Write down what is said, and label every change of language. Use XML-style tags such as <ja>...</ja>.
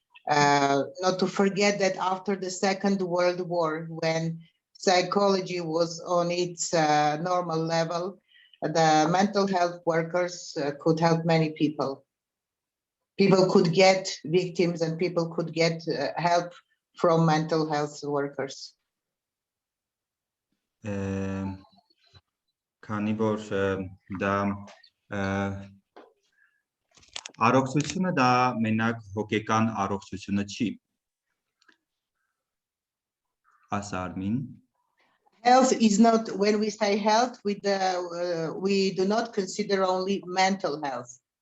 <en>Not to forget that after the Second World War, when psychology was on its normal level, the mental health workers could help many people. People could get victims and people could get help from mental health workers.</en> <hy>Քանի որ դա առողջությունը դա մենակ հոգեկան առողջությունը չի։ Ասարմին</hy> <en>Health is not, when we say health, we do not consider only mental health.</en>